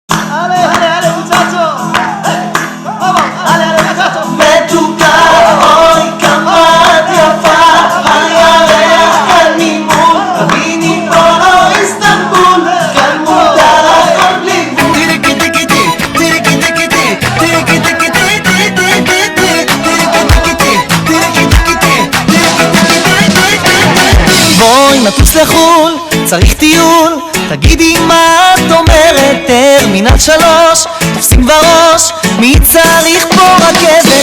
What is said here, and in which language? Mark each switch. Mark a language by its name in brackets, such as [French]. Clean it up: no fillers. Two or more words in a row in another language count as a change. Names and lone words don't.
[Spanish] Ale, ale, ale, muchacho. Vamos, ale, ale, muchacho. [Hebrew] מתוקה, אוי כמה את יפה, הירח כאן ממול, תביני פה לא איסטנבול, כאן מותר הכל בלי גבול. בואי נטוס לחול, צריך טיול, תגידי מה את אומרת, טרמינל 3, תופסים בראש, מי צריך פה רכבת?